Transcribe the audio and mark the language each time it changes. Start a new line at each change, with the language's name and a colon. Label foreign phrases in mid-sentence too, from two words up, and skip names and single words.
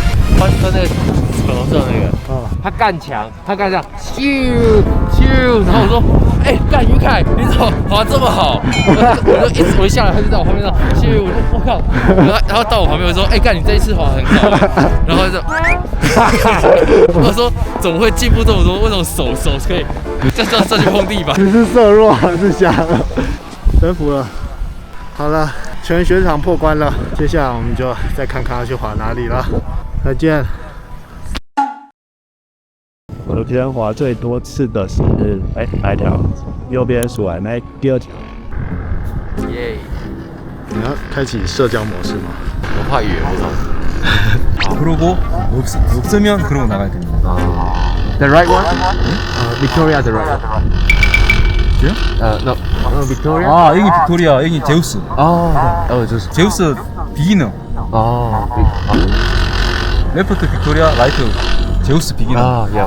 Chinese: 他那个粉紅色那個，他幹牆，他幹這樣，咻，然後我說，幹於凱，你怎麼滑這麼好？我一下來，他就在我旁邊這樣，咻，我說我靠，然後到我旁邊我說，幹你這一次滑很好，然後就，我說怎麼會進步這麼多？為什麼手可以這樣去碰地板？你是色弱還是瞎了？征服了，好了。全雪場破關了，接下來我們就再看看要去滑哪裡了。再見。昨天滑最多次的是哪一條？右邊數來那第二條。耶！你要開啟社交模式嗎？我怕語言不通。
Korean: 그러고 없으면 그러고 나가야 됩니다.
English: The right one? Victoria, the right one. No, Victoria.
Korean: 아, 여기 빅토리아, 여기 제우스.
Chinese: 就是
Korean: 제우스 비기너.
English: Left Victoria, right Zeus beginner. yeah.